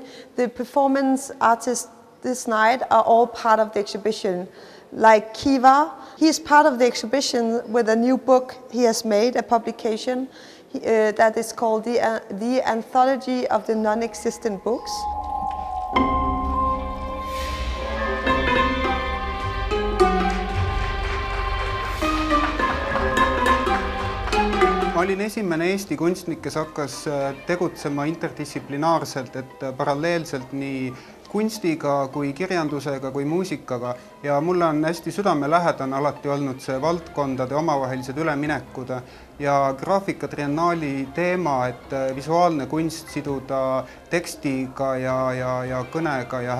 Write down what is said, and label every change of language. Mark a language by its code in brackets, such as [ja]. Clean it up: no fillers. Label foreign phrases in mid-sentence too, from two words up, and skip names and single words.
[en] The performance artists this night are all part of the exhibition. Like Kiwa, he's part of the exhibition with a new book he has made, a publication that is called the Anthology of the Non-Existent Books. [et] Ma olin esimene Eesti kunstnik, kes hakkas tegutsema interdistsiplinaarselt, et paralleelselt nii kunstiga kui kirjandusega kui muusikaga ja mulle on hästi südamelähedane alati olnud see valdkondade omavahelised üleminekud ja Graafikatriennaali teema, et visuaalne kunst siduda tekstiga ja kõnega ja